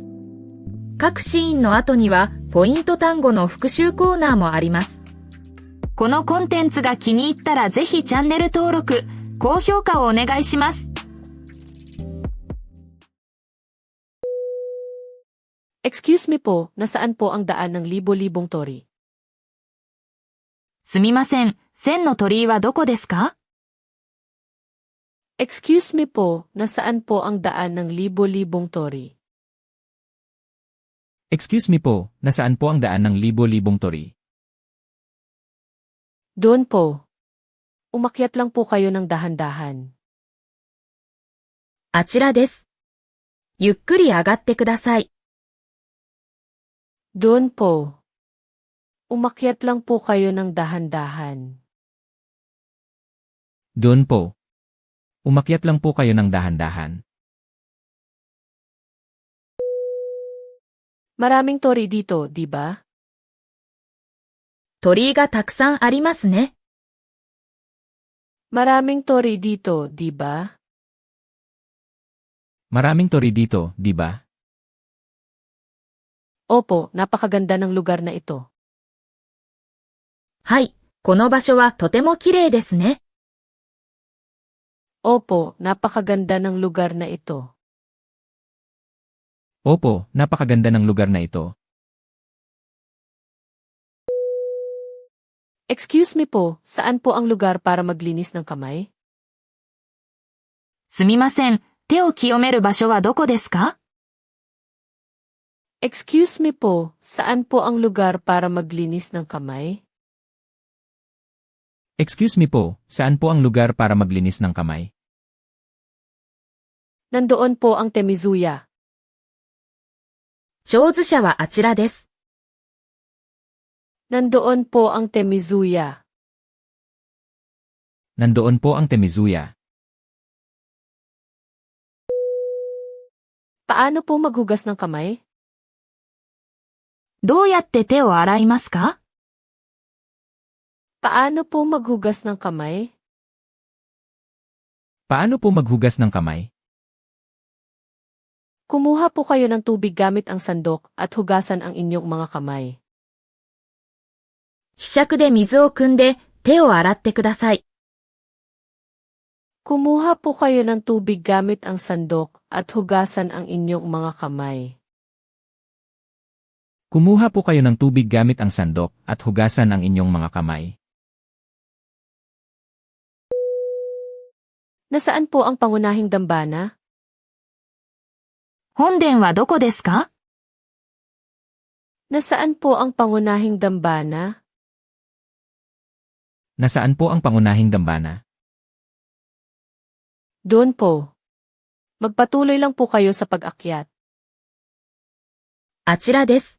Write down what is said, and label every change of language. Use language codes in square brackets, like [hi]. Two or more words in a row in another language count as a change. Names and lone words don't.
[ja] 各シーンの後にはポイント単語の復習コーナーもあります。このコンテンツが気に入ったらぜひチャンネル登録、高評価をお願いします。 [en] Excuse me [tl] po, nasaan po ang daan ng libo-libong tori? [ja] すみません、千の鳥居はどこですか？ [en] Excuse me [tl] po, nasaan po ang daan ng libo-libong tori? [en] Excuse me [tl] po, nasaan po ang daan ng libo-libong tori? Doon po. Umakyat lang po kayo ng dahan-dahan. [ja] あちらです。ゆっくり上がってください。 [tl] Doon po. Umakyat lang po kayo ng dahan-dahan. Doon po. Umakyat lang po kayo ng dahan-dahan. Maraming tori dito, di ba? [ja] 鳥居がたくさんありますね。 [tl] Maraming tori dito, di ba? Maraming tori dito, di ba? Opo, napakaganda ng lugar na ito. [ja] はい、この場所はとても綺麗ですね。 [tl] Opo, napakaganda ng lugar na ito. Opo, napakaganda ng lugar na ito. [en] Excuse me [tl] po, saan po ang lugar para maglinis ng kamay? [ja] すみません、手を清める場所はどこですか？ [en] Excuse me [tl] po, saan po ang lugar para maglinis ng kamay? [en] Excuse me [tl] po, saan po ang lugar para maglinis ng kamay? Nandoon po ang Temizuya. [ja] 手水舎はあちらです。 [tl] Nandoon po ang Temizuya. Nandoon po ang Temizuya. Paano po maghugas ng kamay? [ja] どうやって手を洗いますか？ [tl] Paano po maghugas ng kamay? Paano po maghugas ng kamay? Kumuha po kayo ng tubig gamit ang sandok at hugasan ang inyong mga kamay. [ja] ひしゃくで水を汲んで手を洗ってください。 [tl] Kumuha po kayo ng tubig gamit ang sandok at hugasan ang inyong mga kamay. Kumuha po kayo ng tubig gamit ang sandok at hugasan ang inyong mga kamay. Nasaan po ang pangunahing dambana? [ja] 本殿はどこですか？ [tl] Nasaan po ang pangunahing dambana? Nasaan po ang pangunahing dambana? Doon po. Magpatuloy lang po kayo sa pag-akyat. [ja] あちらです。